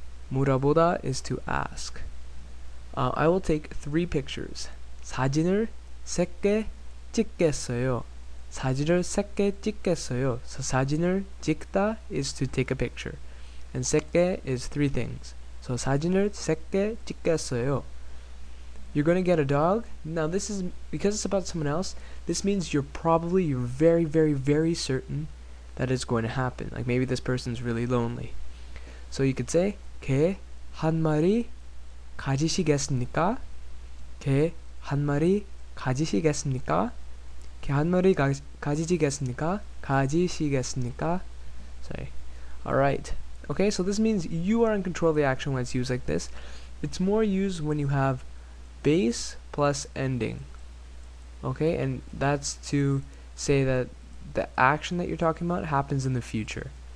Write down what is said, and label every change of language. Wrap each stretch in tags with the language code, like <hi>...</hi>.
<en>물어보다 is to ask. I will take 3 pictures.</en> <ko>사진을 3개 찍겠어요. 사진을 3개 찍겠어요.</ko> <en>So 사진을 찍다 is to take a picture. And 3개 is 3 things.</en> <ko>So 사진을 3개 찍겠어요.</ko> <en>You're going to get a dog. Now this is, because it's about someone else, this means you're very, very, very certain that it's going to happen. Like maybe this person's really lonely. So you could say</en> <ko>개 한 마리 가지시겠습니까? 개 한 마리 가지시겠습니까? 개 한 마리 가지시겠습니까? 가지시겠습니까?</ko> <en>Sorry. Alright. Okay, so this means you are in control of the action when it's used like this. It's more used when you have base plus ending. Okay, and that's to say that the action that you're talking about happens in the future.</en>